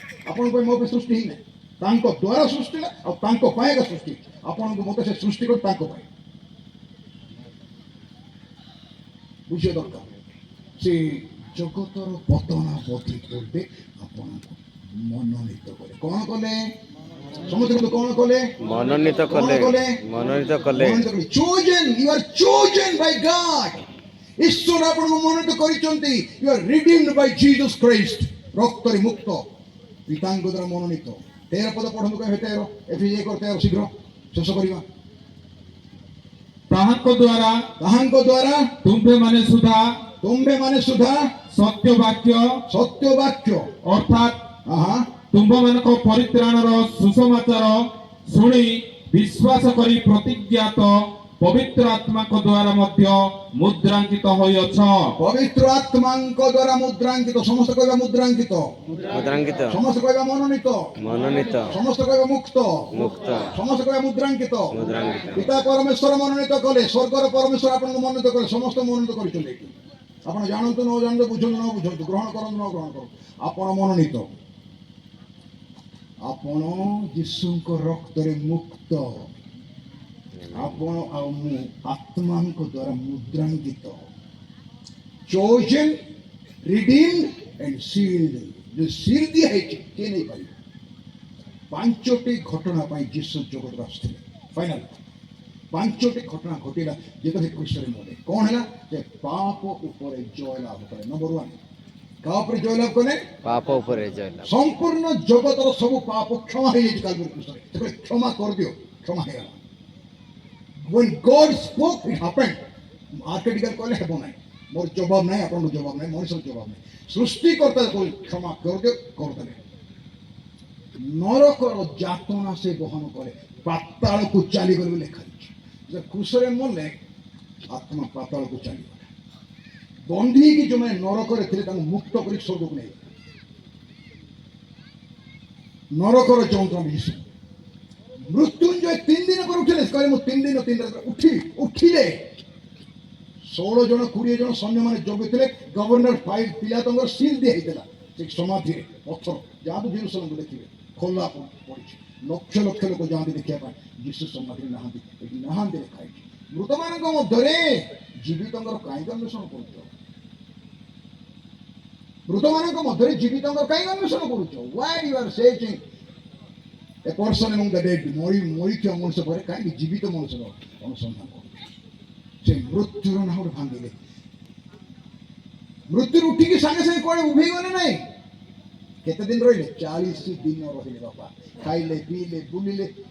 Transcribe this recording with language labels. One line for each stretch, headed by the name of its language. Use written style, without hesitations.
Odia: ଆପଣଙ୍କ ପାଇଁ ମୋ ପାଇଁ ସୃଷ୍ଟି ହେଇନାହିଁ, ତାଙ୍କ ଦ୍ୱାରା ସୃଷ୍ଟି ଆଉ ତାଙ୍କ ପାଇଁ ଏକା ସୃଷ୍ଟି। ଆପଣଙ୍କୁ ମୋତେ ସେ ସୃଷ୍ଟି କରି ତାଙ୍କ ପାଇଁ ବୁଝିବା ଦରକାର। ସେ ଜଗତର ପତନ ପଥି ପୂର୍ବେ ଆପଣଙ୍କୁ ମନୋନୀତ କଲେ। କ'ଣ କଲେ? ସମସ୍ତେ କିନ୍ତୁ କଣ କଲେ? ମନୋନୀତ କଲେ ମନୋନୀତ କଲେ
English: chosen, you are chosen by God.
Odia: ଈଶ୍ୱର ଆପଣଙ୍କୁ ମନୋନୀତ କରିଛନ୍ତି।
English: You are redeemed by Jesus Christ.
Odia: ରକ୍ତରେ ମୁକ୍ତ ପିତାଙ୍କ ଦ୍ୱାରା ମନୋନୀତ। 13 ପଦ ପଢନ୍ତୁ କହିବେ 13 ଏଫିସି 1:13 ଶୀଘ୍ର ଶେଷ କରିବା। ତାହାଙ୍କ ଦ୍ୱାରା ତୁମ୍ଭେ ମାନେ ସୁଦ୍ଧା ସତ୍ୟ ବାକ୍ୟ ଅର୍ଥାତ୍ ତୁମ୍ଭମାନଙ୍କ ପରିତ୍ରାଣର ସୁସମାଚାର ଶୁଣି ବିଶ୍ୱାସ କରି ପ୍ରତିଜ୍ଞାତ ପବିତ୍ର ଆତ୍ମାଙ୍କ ଦ୍ୱାରା ମଧ୍ୟ ମୁଦ୍ରାଙ୍କିତ ହୋଇଅଛ। ପବିତ୍ର ଆତ୍ମାଙ୍କ ଦ୍ୱାରା ମୁଦ୍ରାଙ୍କିତ। ସମସ୍ତେ କହିବା ମୁଦ୍ରାଙ୍କିତ। ମୁଦ୍ରାଙ୍କିତ ସମସ୍ତେ କହିବା ମନୋନୀତ। ମନୋନୀତ ସମସ୍ତେ କହିବା ମୁକ୍ତ। ମୁକ୍ତ ସମସ୍ତେ କହିବା ମୁଦ୍ରାଙ୍କିତ। ମୁଦ୍ରାଙ୍କିତ ପିତା ପରମେଶ୍ୱର ମନୋନୀତ କଲେ। ସ୍ୱର୍ଗର ପରମେଶ୍ୱର ଆପଣଙ୍କୁ ମନୋନୀତ କଲେ। ସମସ୍ତେ ମନୋନୀତ କରିଛନ୍ତି। ଆପଣ ଜାଣନ୍ତୁ ନ ଜାଣନ୍ତୁ, ବୁଝନ୍ତୁ ନ ବୁଝନ୍ତୁ, ଗ୍ରହଣ କରନ୍ତୁ ନ ଗ୍ରହଣ କରନ୍ତୁ, ଆପଣ ମନୋନୀତ। ଆପଣ ଯୀଶୁଙ୍କ ରକ୍ତରେ ମୁକ୍ତ। ଆପଣ ଆଉ ମୁଁ ଆତ୍ମାଙ୍କ ଦ୍ୱାରା ମୁଦ୍ରାଙ୍କିତ।
English: chosen, redeemed and sealed.
Hindi: जो सील दिया
Odia: ହେଇଛି କିଏ ନେଇପାରିବ? 5ଟି ଘଟଣା ପାଇଁ ଯୀଶୁ ଜଗତକୁ ଆସିଥିଲେ। ଫାଇନାଲ 5ଟି ଘଟଣା ଘଟିଲା ଯେତେବେଳେ କ୍ରୁଶରେ ମଲେ। କ'ଣ ହେଲା? ଯେ ପାପ ଉପରେ ଜୟ ଲାଭ କଲେ। ନମ୍ବର 1 କାହା ଉପରେ ଜୟ ଲାଭ କଲେ? ପାପ ଉପରେ ଜୟ ଲାଭ। ସମ୍ପୂର୍ଣ୍ଣ ଜଗତର ସବୁ ପାପ କ୍ଷମା ହେଇଯାଇଛି କାଲବରୀ କ୍ରୁଶରେ। ସେତେବେଳେ କ୍ଷମା କରିଦିଅ, କ୍ଷମା ହେଇଗଲା।
English: when God spoke it happened.
Odia: ଆର୍କିଟିକାଲ କହିଲେ ହେବ ନାହିଁ, ମୋର ଜବାବ ନାହିଁ, ଆପଣଙ୍କ ଜବାବ ନାହିଁ, ମଣିଷର ଜବାବ ନାହିଁ। ସୃଷ୍ଟିକର୍ତ୍ତା କହିଲେ କ୍ଷମା କରିଦିଅ, କରିଦେଲେ। ନରକର ଯାତନା ସେ ବହନ କଲେ, ପାତାଳକୁ ଚାଲିଗଲେ ବୋଲି ଲେଖାଯାଇଛି। ଯେ କ୍ରୁଶରେ ମଲେ ଆତ୍ମା ପାତାଳକୁ ଚାଲିଗଲା। ବନ୍ଦୀ ହେଇକି ଯେଉଁମାନେ ନରକରେ ଥିଲେ ତାଙ୍କୁ ମୁକ୍ତ କରି ସ୍ୱର୍ଗକୁ ନେଇଗଲେ। ନରକର ଯନ୍ତ୍ରଣା ଯୀଶୁ ମୃତ୍ୟୁଞ୍ଜୟ 3 ଦିନ ପରେ ଉଠିଲେ। କହିଲେ ମୁଁ 3 ଦିନ 3 ରାତ୍ର ଉଠିଲେ। 16 ଜଣ 20 ଜଣ ସୈନ୍ୟମାନେ ଜଗିଥିଲେ। ଗଭର୍ଣ୍ଣର ପିଲାତଙ୍କର ସିଲ୍ ଦିଆ ହେଇଥିଲା ସେ ସମାଧିରେ ପଥର। ଯାଆନ୍ତୁ ଜେରୁସାଲେମକୁ ଦେଖିବେ, ଖୋଲା ପଡ଼ିଛି। ଲକ୍ଷ ଲକ୍ଷ ଲୋକ ଯାଆନ୍ତି ଦେଖିବା ପାଇଁ। ଯୀଶୁ ସମାଧିରେ ନାହାନ୍ତି, ଏଠି ନାହାନ୍ତି ଲେଖା ହେଇଛି। ମୃତମାନଙ୍କ ମଧ୍ୟରେ ଜୀବିତଙ୍କର କାହିଁକି ଅନ୍ୱେଷଣ କରୁଛ? ମୃତମାନଙ୍କ ମଧ୍ୟରେ ଜୀବିତଙ୍କର କାହିଁକି ଅନ୍ୱେଷଣ କରୁଛ?
English: why you are searching a person among the dead?
Odia: ମରିଥିବା ମଣିଷ ପରେ କାହିଁକି ଜୀବିତ ମଣିଷର ଅନୁସନ୍ଧାନ କରୁଛ? ସେ ମୃତ୍ୟୁର ନାହରେ ଭାଙ୍ଗିଲେ। ମୃତ୍ୟୁରୁ ଉଠିକି ସାଙ୍ଗେ ସାଙ୍ଗେ କୁଆଡ଼େ ଉଭେଇ ଗଲେ ନାହିଁ। କେତେ ଦିନ ରହିଲେ? 40 ଦିନ ରହିଲେ। ବାପା ଖାଇଲେ, ପିଇଲେ, ବୁଲିଲେ।